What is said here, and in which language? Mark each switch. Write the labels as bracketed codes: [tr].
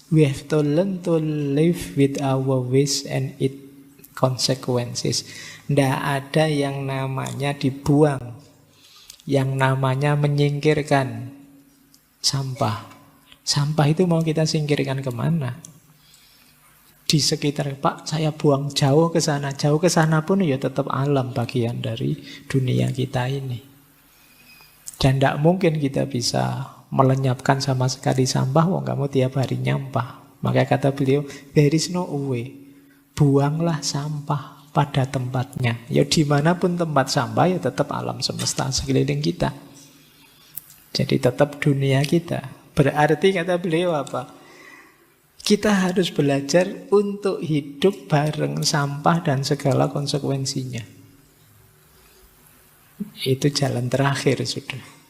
[en] We have to learn to live with our waste and it consequences. [id] Tidak ada yang namanya dibuang, yang namanya menyingkirkan sampah. Sampah itu mau kita singkirkan kemana? Di sekitar, Pak, saya buang jauh ke sana. Jauh ke sana pun ya tetap alam, bagian dari dunia kita ini. Dan tidak mungkin kita bisa melenyapkan sama sekali sampah. Wong kamu tiap hari nyampah. Maka kata beliau, [en] there is no way. [id] Buanglah sampah pada tempatnya. Ya dimanapun tempat sampah ya tetap alam semesta sekeliling kita. Jadi tetap dunia kita. Berarti kata beliau apa? Kita harus belajar untuk hidup bareng sampah dan segala konsekuensinya. Itu jalan terakhir sudah.